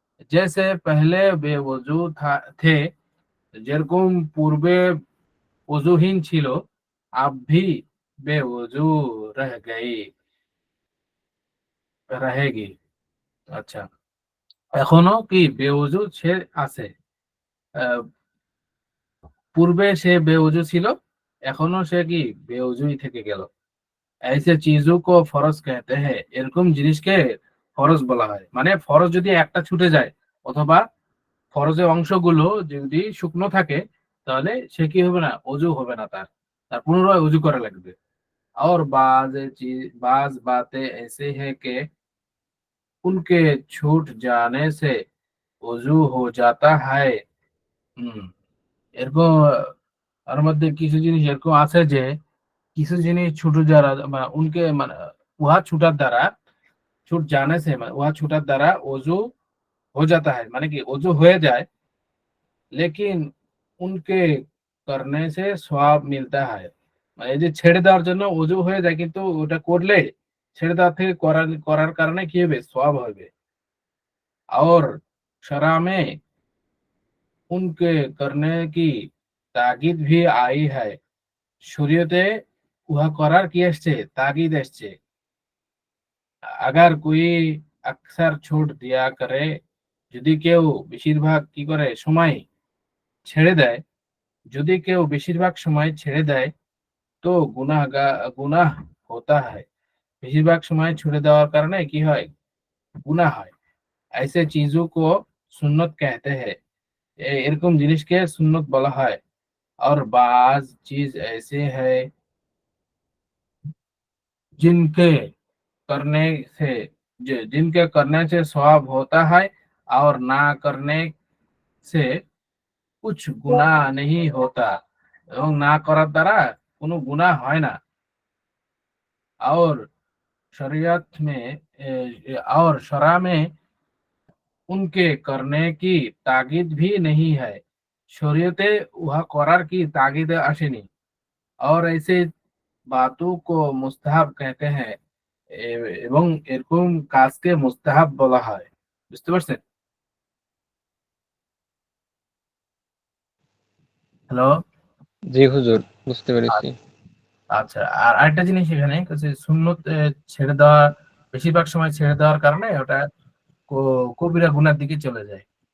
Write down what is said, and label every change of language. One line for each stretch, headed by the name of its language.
Hindi: जैसे पहले बेवजू थे,
Bangla: যেরকম পূর্বে ওযুহীন ছিল,
Hindi: আব ভি বেওযু रहेगी।
Bangla: আচ্ছা, এখনো কি বেওযু সে আছে। পূর্বে সে বেওযু ছিল, এখনো সে কি বেওযুই থেকে গেল।
Hindi: ऐसे चीजों को फरज कहते हैं।
Bangla: এরকম জিনিসকে ফরজ বলা হয়। মানে ফরজ যদি একটা ছুটে যায় অথবা ফরজের অংশগুলো যদি শুকনো থাকে, তাহলে সে কি হবে না, ওযু হবে না, তার পুনরায় ওযু করা লাগবে।
Hindi: और बाज बातें ऐसे हैं कि उनके छूट जाने से वजू हो जाता है।
Bangla: এরকম তার মধ্যে কিছু জিনিস এরকম আছে যে কিছু জিনিস ছুট যারা উনকে মানে উহা ছুটার দ্বারা
Hindi: छूट जाने से वह
Bangla: छूटाর দ্বারা ওযু
Hindi: हो जाता है,
Bangla: মানে কি ওযু হয়ে যায়।
Hindi: लेकिन उनके करने से सवाब मिलता है।
Bangla: মানে এই যে ছেড়ে দেওয়ার জন্য ওযু হয়ে যায়, কিন্তু ওটা করলে ছেড়ে দেওয়া থেকে করার কারণে কি হবে, সওয়াব হবে।
Hindi: और शरा में उनके करने की ताकीद भी आई है।
Bangla: শরীয়তে উহা করার কি আসছে, তাগিদ আসছে।
Hindi: अगर कोई अक्सर छूट दिया करे,
Bangla: যদি কেউ বেশিরভাগ কি করে সময় ছেড়ে দেয়, যদি কেউ বেশিরভাগ সময় ছেড়ে দেয়, তো গুনাহ হতা হয়। বেশিরভাগ সময় ছুড়ে দেওয়ার কারণে কি হয়, গুনাহ হয়।
Hindi: ऐसे चीजों को सुन्नत कहते हैं।
Bangla: এরকম জিনিসকে সুন্নত বলা হয়।
Hindi: और बाज चीज ऐसे है जिनके करने से जिनके करने से सवाब होता है और ना करने से कुछ गुनाह नहीं होता।
Bangla: এবং না করার দ্বারা কোনো গুনাহ হয় না।
Hindi: और शरीयत में और शरा में उनके करने की ताकीद भी नहीं है।
Bangla: শরীয়তে উহা করার কি তাগিদ আসেনি।
Hindi: और ऐसे बातों को मुस्ताहाब कहते हैं।
Bangla: এবং এরকম কাজকে মুস্তাহাব বলা হয়। বুঝতে পারছেন? হ্যালো। জি হুজুর, বুঝতে পেরেছি। আচ্ছা, আর আরেকটা জিনিস এখানে সুন্নত ছেড়ে দেওয়া, বেশিরভাগ সময় ছেড়ে দেওয়ার কারণে ওটা কবিরা গুনার দিকে চলে যায়।